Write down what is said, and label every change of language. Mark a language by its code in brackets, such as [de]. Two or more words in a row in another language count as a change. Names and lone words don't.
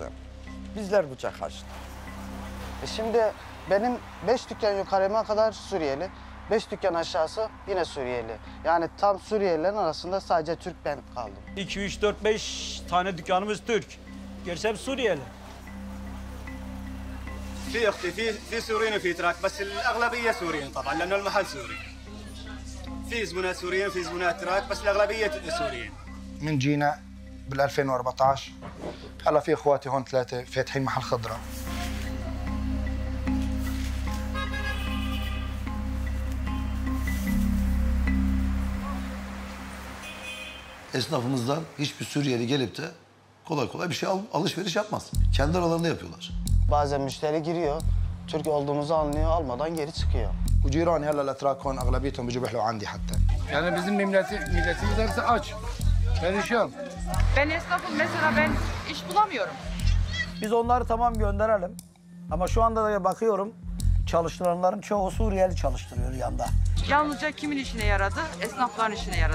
[tr] Bizler kucak açtık. Şimdi benim 5 dükkan yukarıma kadar Suriyeli, 5 dükkan aşağısı yine Suriyeli. Yani tam Suriyelilerin arasında sadece Türk ben kaldım. 2, 3, 4, 5 tane dükkanımız Türk. Gerisi hep Suriyeli. [ar] في اختي في سوريين وفي تراك بس الاغلبيه سوريين طبعا لانه المحل سوري. في زبونات سوريين في زبونات تراك بس الاغلبيه سوريين. من جينا بال 2014 هلا في اخواتي هون 3 فاتحين محل خضره. [tr] Esnafımızdan hiçbir Suriyeli gelip de kolay kolay bir şey alışveriş yapmaz. Kendi aralarında yapıyorlar. Bazen müşteri giriyor, Türk olduğumuzu anlıyor, almadan geri çıkıyor. [ar] وجيراني هلا الاتراك هون اغلبيتهم بيجوا بيحلوا عندي حتى. [tr] Yani bizim milletimiz hepsi aç, perişan. Ben esnafım mesela, ben iş bulamıyorum. Biz onları tamam gönderelim. Ama şu anda da bakıyorum çalıştıranların çoğu Suriyeli çalıştırıyor yanda. Yalnızca kimin işine yaradı? Esnafların işine yaradı.